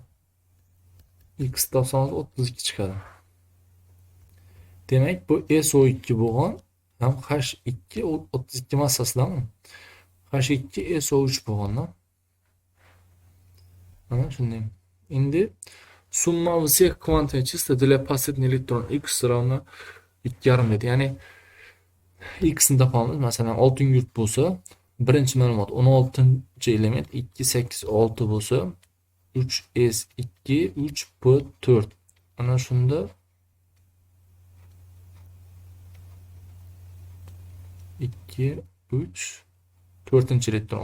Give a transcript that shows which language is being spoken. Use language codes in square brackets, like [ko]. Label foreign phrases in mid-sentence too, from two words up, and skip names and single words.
[uz] X topsangiz 32 chiqadi. Demak, bu SO2 bo'lgan, ham H2 32 massasidanmi? H2 SO3 bo'lganda. Mana shunday. Endi summa [ru] всех квантовых чисел для последних электронов x равно 2,5 dedi. [uz] Ya'ni x ni topamiz. Masalan, 6 bo'lsa, birinchi ma'lumot 16-element 2 8 6 bo'lsa, 3s2 3p4. Ana shunda 2 3 4-chi elektron.